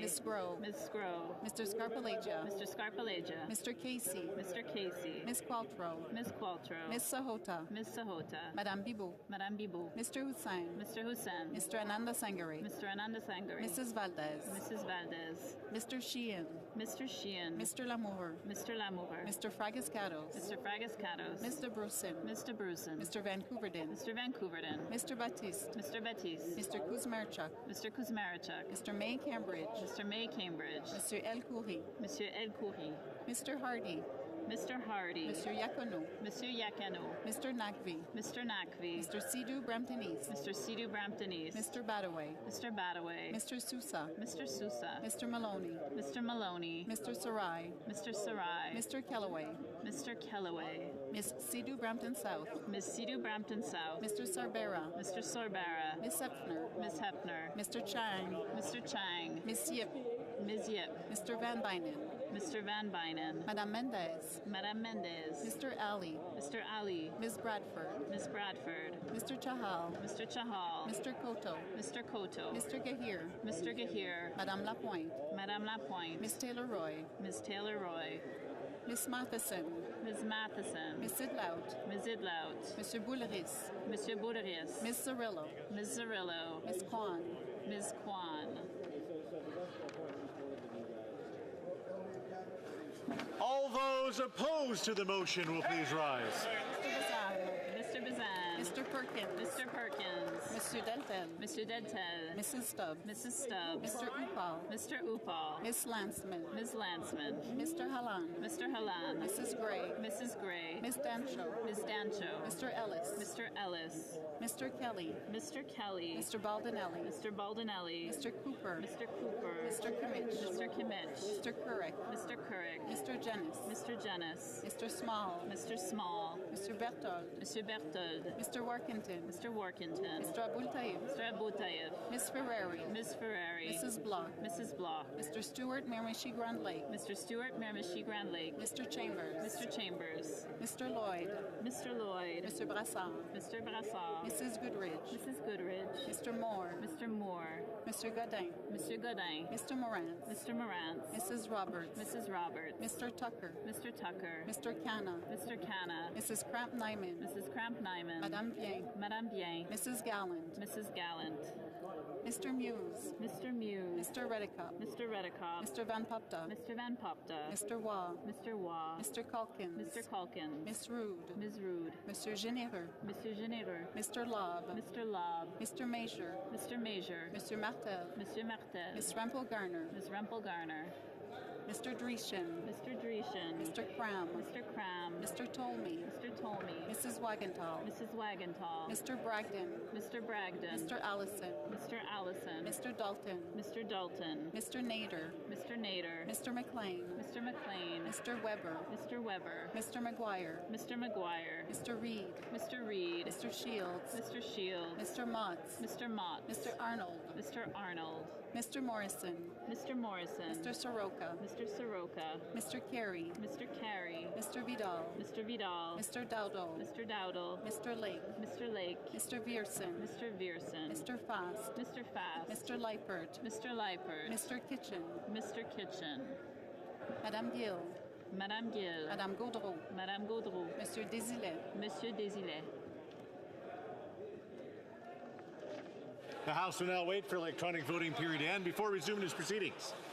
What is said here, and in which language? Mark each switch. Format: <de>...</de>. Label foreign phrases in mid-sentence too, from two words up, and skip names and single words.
<en>Ms. Grove. Ms. Grove. Mr. Scarpalegia. Mr. Scarpalegia. Mr. Casey. Mr. Casey. Ms. Qualtrough. Ms. Qualtrough. Ms. Sahota. Ms. Sahota. Madame Bibou. Madame Bibou. Mr. Hussain. Mr. Hussain. Mr. Ananda Sangari. Mr. Ananda Sangari. Mrs. Valdez. Mrs. Valdez. Mr. Sheehan. Mr. Sheehan. Mr. Lamour. Mr. Lamour. Mr. Fragascatos. Mr. Fragascatos. Mr. Brusin. Mr. Brusin. Mr. Vancouverden. Mr. Vancouverden. Mr. Baptiste. Mr. Baptiste. Mr. Kuzmarchuk. Mr. Kuzmarchuk. Mr. May Cambridge. Mr. May Cambridge. Mr. El Khoury. Monsieur El Khoury. Mr. Hardy. Mr. Hardy. Mr. Yacono. Monsieur Yakano. Mr. Nakvi. Mr. Nakvi. Mr. Sidhu Brampton East. Mr. Sidhu Brampton East. Mr. Badaway. Mr. Badaway. Mr. Sousa. Mr. Sousa. Mr. Maloney. Mr. Maloney. Mr. Sarai. Mr. Sarai. Mr. Kellaway. Mr. Kellaway. Miss Sidhu Brampton South. Miss Sidhu Brampton South. Mr. Sarbera. Mr. Sorbara. Miss Hepner. Miss Hepner. Mr. Chang. Mr. Chang. Miss Yip. Ms. Yip. Mr. Van Bynen. Mr. Van Bynen. Madame Mendez. Madame Mendez. Mr. Ali. Mr. Ali. Ms. Bradford. Miss Bradford. Mr. Chahal. Mr. Chahal. Mr. Koto. Mr. Koto. Mr. Gahir. Mr. Gahir. Madame Lapointe. Madame Lapointe. Miss Taylor Roy. Miss Taylor Roy. Miss Matheson. Ms. Matheson. Miss Idlout. Ms. Idlout. Monsieur Bouleris. Monsieur Bouleris. Miss Cirillo. Ms. Cirillo. Miss Kwan. Ms. Kwan. All those opposed to the motion will please rise. Mr. Bazan. Mr. Bazan. Mr. Perkins. Mr. Perkins. Monsieur Deltel. Mr. Dentel. Mrs. Stubbs. Mrs. Stubbs. Mr. Upal. Mr. Upal. Miss Lanceman. Ms. Lanceman. Mr. Halan. Mr. Halan. Mrs. Gray. Mrs. Gray. Miss Dancho. Ms. Dancho. Mr. Ellis. Mr. Ellis. Mr. Kelly. Mr. Kelly. Mr. Baldinelli. Mr. Baldinelli. Mr. Cooper. Mr. Cooper. Mr. Kimmich. Mr. Kimmich. Mr. Couric. Mr. Couric. Mr. Jennis. Mr. Jennis. Mr. Small. Mr. Small. Mr. Berthold. Mr. Berthold. Mr. Workington. Mr. Workington. Mr. Abul Taib. Mr. Abu Tayyib. Miss Ferrari. Miss Ferrari. Mrs. Block. Mrs. Block. Mr. Stewart Miramichi Grand Lake. Mr. Stewart Miramichi Grand Lake. Mr. Chambers. Mr. Chambers. Mr. Lloyd. Mr. Lloyd. Mr. Brassard. Mr. Brassard. Mrs. Goodridge. Mrs. Goodridge. Mr. Moore. Mr. Moore. Mr. Godin. Mr. Godin. Mr. Morant. Mr. Morant. Mrs. Roberts. Mrs. Roberts. Mr. Tucker. Mr. Tucker. Mr. Canna. Mr. Canna. Mrs. Cramp Nyman. Mrs. Cramp Nyman. Madame Bien. Madame Bien. Mrs. Gallant. Mrs. Gallant. Mr. Muse. Mr. Muse. Mr. Redicott. Mr. Redicott. Mr. Van Popta. Mr. Van Popta. Mr. Waugh. Mr. Waugh. Mr. Calkins. Mr. Calkins. Miss Rude. Ms. Rude. Mr. Généreux. Mr. Généreux. Mr. Lobb. Mr. Lobb. Mr. Major. Mr. Major. Mr. Martel. Mr. Martel. Miss Rempel Garner. Ms. Rempel Garner. Mr. Dreeshen. Mr. Dreeshen. Mr. Cram. Mr. Cram. Mr. Tolmie. Mr. Tolmie. Mrs. Wagenthal. Mrs. Wagenthal. Mr. Bragdon. Mr. Bragdon. Mr. Allison. Mr. Allison. Mr. Dalton. Mr. Dalton. Mr. Nader. Mr. Nader. Mr. McLean. Mr. McLean. Mr. Weber. Mr. Weber. Mr. McGuire. Mr. McGuire. Mr. Reed. Mr. Reed. Mr. Shields. Mr. Shields. Mr. Motts. Mr. Mott. Mr. Arnold. Mr. Arnold. Mr. Morrison. Mr. Morrison. Mr. Soroka. Mr. Soroka. Mr. Carey. Mr. Carey. Mr. Vidal. Mr. Vidal. Mr. Dowdle. Mr. Dowdle. Mr. Lake. Mr. Lake. Mr. Vierson. Mr. Vierson. Mr. Fast. Mr. Fast. Mr. Leipert. Mr. Leipert. Mr. Kitchen. Mr. Kitchen. Madame Gill. Madame Gill. Madame Gaudreau. Madame Gaudreau. Monsieur Désilet. Monsieur Désilet. The House will now wait for electronic voting period to end before resuming its proceedings.</en>